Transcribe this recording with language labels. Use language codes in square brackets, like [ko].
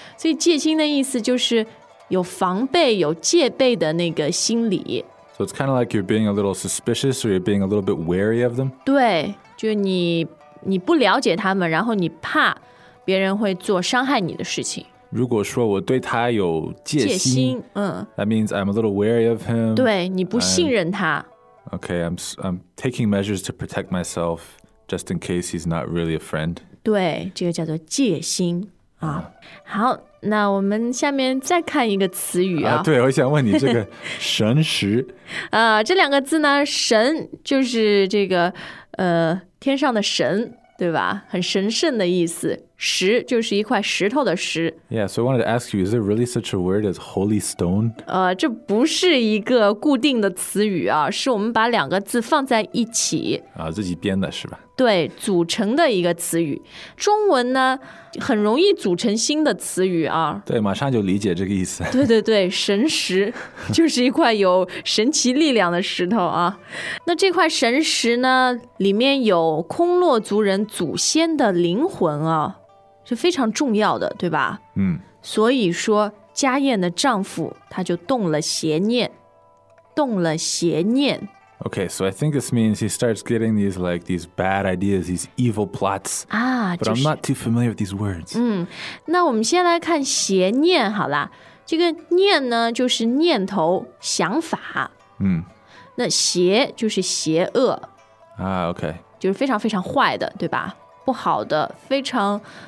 [zh] 所以戒心的意思就是有防备、有戒备的那个心理。 [en] So it's kind of like you're being a little suspicious or you're being a little bit wary of them. [zh] 对，就你不了解他们，然后你怕别人会做伤害你的事情。如果说我对他有戒心，嗯 [en] ，That means I'm a little wary of him. [zh] 对，你不信任他。 [en] Okay, I'm taking measures to protect myself just in case he's not really a friend. [zh] 对，这个叫做戒心。好，那我们下面再看一个词语对，我想问你这个神识啊，这两个字呢，神就是这个天上的神，对吧？很神圣的意思，石就是一块石头的石。 [en] Yeah, so I wanted to ask you, is there really such a word as holy stone? [zh] 这不是一个固定的词语啊，是我们把两个字放在一起啊，自己编的是吧？对，组成的一个词语。中文呢，很容易组成新的词语啊。对，马上就理解这个意思。对对对，神石就是一块有神奇力量的石头啊。那这块神石呢，里面有空落族人祖先的灵魂啊，是非常重要的，对吧？嗯。所以说，家宴的丈夫他就动了邪念，动了邪念。 [en] Okay, so I think this means he starts getting these, like, these bad ideas, these evil plots. But、 [zh] 就是、 [en] I'm not too familiar with these words. [zh] 那我们先来看邪念好了。这个念呢，就是念头、想法。那邪就是邪恶。 Okay. 就是非常非常坏的，对吧？不好的，非常。